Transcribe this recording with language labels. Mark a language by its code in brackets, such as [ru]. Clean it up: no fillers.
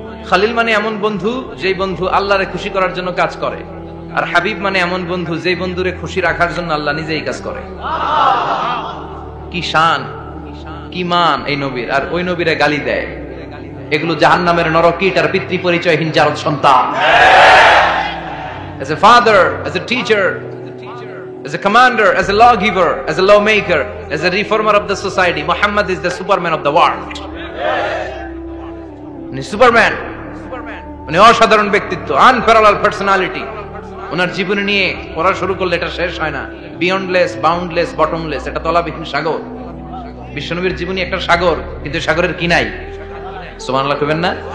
[bn] খলিল মানে এমন বন্ধু যেই বন্ধু আল্লাহরে খুশি করার জন্য কাজ করে, আর হাবিব মানে এমন বন্ধু যেই বন্ধুরে খুশি রাখার জন্য আল্লাহ নিজেই কাজ করে। কি শান, কি মান এই নবীর! আর ওই নবীরে গালি দেয়। এগুলো জাহান্নামের নরকীট আর পিতৃ পরিচয়হীন জারদ সন্তান। [en] As a father, as a teacher, as a commander, as a lawgiver, as a lawmaker, as a reformer of the society, Muhammad is the Superman of the world. [bn] Superman, মানে অসাধারণ ব্যক্তিত্ব, [en] Unparallel personality. [bn] ওনার জীবনী নিয়ে পড়া শুরু করলে এটা শেষ হয় না। [en] beyondless, boundless, bottomless, [bn] এটা তলাবিহীন সাগর। বিশ্বনবীর জীবনী একটা সাগর, কিন্তু সাগরের কি নাই? সুবহানাল্লাহ কইবেন না?